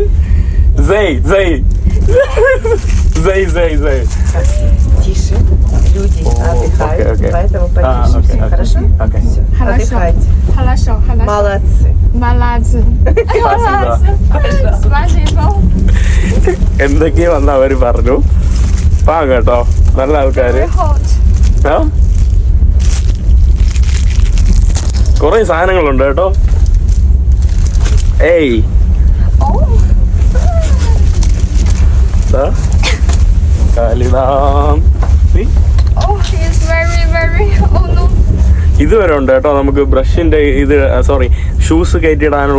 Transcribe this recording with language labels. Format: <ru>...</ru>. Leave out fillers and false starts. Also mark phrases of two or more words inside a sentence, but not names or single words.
<ru>Зей. Тише. Люди отдыхают, окей. поэтому потише. окей. Хорошо? Okay. Все. Отдыхайте. Хорошо. Молодцы. Спасибо.</ru> <ml>എന്തൊക്കെയോ വന്ന് അവര് പറഞ്ഞു കേട്ടോ നല്ല ആൾക്കാര് കൊറേ സാധനങ്ങളുണ്ട് കേട്ടോ ഏയ് ഇതുവരെ ഉണ്ട് കേട്ടോ നമുക്ക് ബ്രഷിന്റെ ഇത് ഷൂസ് കയറ്റിയിടാനുള്ള.</ml>